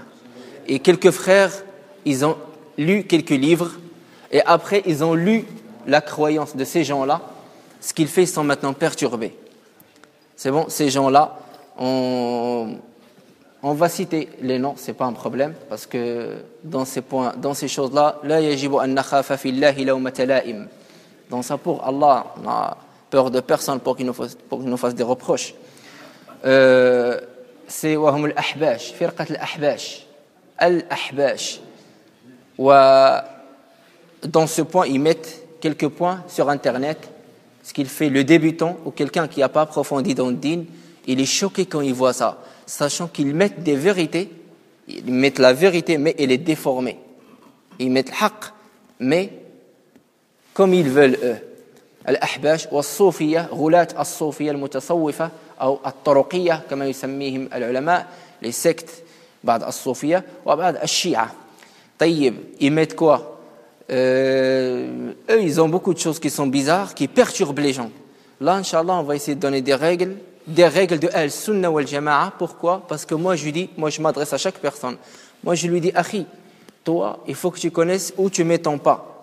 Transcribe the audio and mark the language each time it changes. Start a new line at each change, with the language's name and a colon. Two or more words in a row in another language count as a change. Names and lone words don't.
French: Et quelques frères, ils ont lu quelques livres, et après, ils ont lu la croyance de ces gens-là, ce qu'ils font, ils sont maintenant perturbés. C'est bon, ces gens-là, on va citer les noms, c'est pas un problème, parce que dans ces choses-là,
Arabic: لا يجب أن نخاف في الله لومة لائم.
French: Dans ça, pour Allah, on a peur de personne pour qu'il nous fasse des reproches.
Arabic: C'est وهم الأحباش، فرقة الأحباش.
French: Dans ce point, ils mettent quelques points sur Internet, ce qu'il fait le débutant ou quelqu'un qui n'a pas approfondi dans le din, il est choqué quand il voit ça, sachant qu'ils mettent des vérités, ils mettent la vérité, mais elle est déformée. Ils mettent l'haq, mais comme ils veulent eux.
Arabic: الأحباش والصوفية، غلاة الصوفية المتصوفة, ou al-turuqiyya, comme يسميهم العلماء,
French: les sectes,
Arabic: بعد الصوفية وبعد الشيعة. طيب,
French: ils mettent quoi? Eux, ils ont beaucoup de choses qui sont bizarres, qui perturbent les gens. Là, Inch'Allah, on va essayer de donner des règles de
Arabic: السنة والجماعة.
French: Pourquoi? Parce que moi, je m'adresse à chaque personne. Moi, je lui dis, Akhi, toi, il faut que tu connaisses où tu mets ton pas.